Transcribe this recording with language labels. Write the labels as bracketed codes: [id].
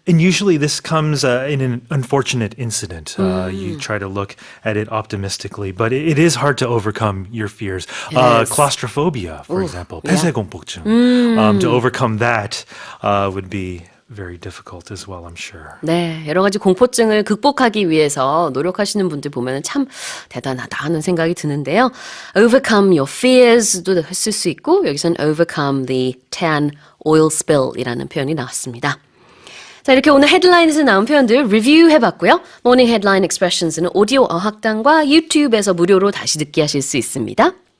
[en] And usually this comes in an unfortunate incident. You try to look at it optimistically, but it is hard to overcome your fears. Claustrophobia, for example, 폐쇄공포증. To overcome that would be very difficult as well, I'm sure. [ko] 네, 여러 가지 공포증을 극복하기 위해서 노력하시는 분들 보면 참 대단하다 하는 생각이 드는데요. [en] Overcome your fears [ko] 도 쓸 수 있고 여기서는 [en] overcome the Taiwan oil spill [ko] 이라는 표현이 나왔습니다. 자, 이렇게 오늘 헤드라인에서 나온 표현들 리뷰해봤고요. 모닝 헤드라인 익스프레션스는 오디오 어학당과 유튜브에서 무료로 다시 듣기 하실 수 있습니다.